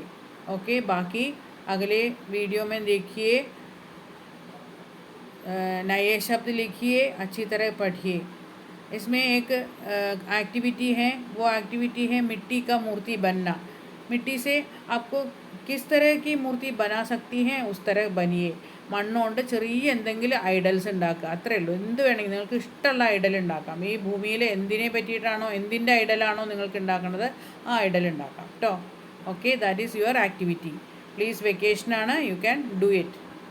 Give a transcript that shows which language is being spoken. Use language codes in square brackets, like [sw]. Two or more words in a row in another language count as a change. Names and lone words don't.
[hi] ओके, बाकी अगले वीडियो में देखिए। नए शब्द लिखिए, अच्छी तरह पढ़िए। इसमें एक एक्टिविटी है, वो एक्टिविटी है मिट्टी का मूर्ति बनना। मिट्टी से आपको किस तरह की मूर्ति बना सकती हैं, उस तरह बनिए। [ml] മണ്ണുകൊണ്ട് ചെറിയ എന്തെങ്കിലും ഐഡൽസ് ഉണ്ടാക്കുക, അത്രയേ ഉള്ളൂ. എന്ത് വേണമെങ്കിൽ നിങ്ങൾക്ക് ഇഷ്ടമുള്ള ഐഡൽ ഉണ്ടാക്കാം. ഈ ഭൂമിയിൽ എന്തിനെ പറ്റിയിട്ടാണോ, എന്തിൻ്റെ ഐഡലാണോ നിങ്ങൾക്ക് ഉണ്ടാക്കുന്നത്, ആ ഐഡൽ ഉണ്ടാക്കാം കേട്ടോ. [en] Okay, that is your activity. Please, വെക്കേഷനാണ്, You can do it.